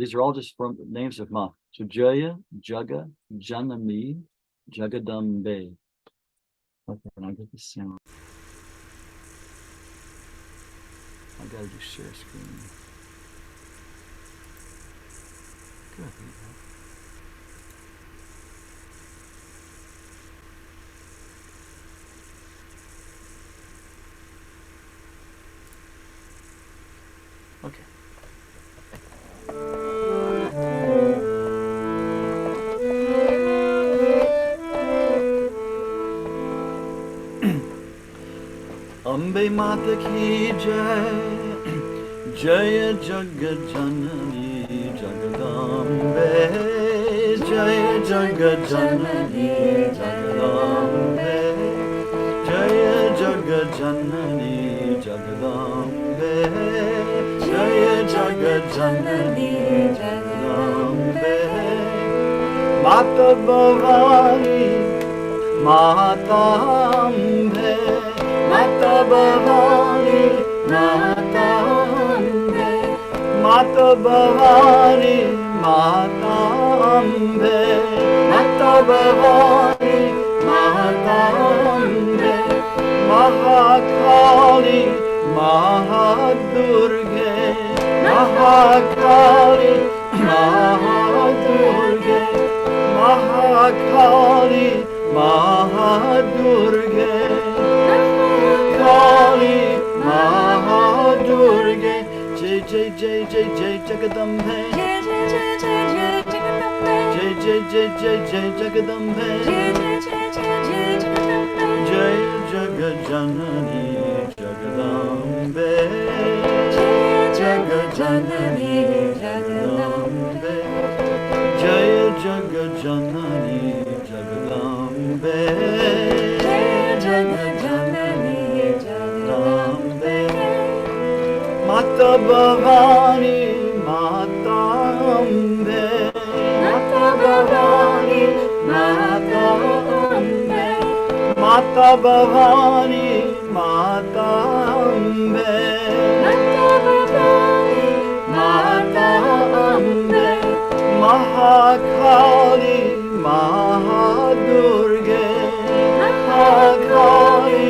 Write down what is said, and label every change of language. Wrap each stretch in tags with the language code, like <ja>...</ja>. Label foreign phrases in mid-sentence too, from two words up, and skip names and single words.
<en>These are all just from names of Ma. So Jaya, Jaga, Janani, Jagadambe. Okay, and I get the sound. I gotta do share screen. Good. Okay.</en> <hi>अम्बे माता की जय, जय जगत जननी जगदम्बे, जय जगत जननी जगदम्बे, जय जगत जननी जगदम्बे, जय जगत जननी जगदम्बे, माता भवानी, माता अम्बे, माता भवानी, माता अम्बे, माता भवानी, माता अम्बे, माता भवानी, माता अम्बे, महाकाली, महादुर्गे, महाकाली, महादुर्गे, महाकाली, महादुर्गे, काली, महादुर्गे, जय जय जय जय जय जगदम्बे, जय जय जय जय जय जगदम्बे, जय जय जय जय जय जगदम्बे, जय जय जय जय जय जगदम्बे, जय जगत जननी जगदम्बे, जय जगत जननी जगदम्बे, जय जगत जननी जगदम्बे, जय जगत जननी जगदम्बे, माता भवानी, माता अम्बे, माता भवानी, माता अम्बे, माता भवानी, माता अम्बे, माता भवानी, माता अम्बे, महाकाली, महादुर्गे, महाकाली,</hi>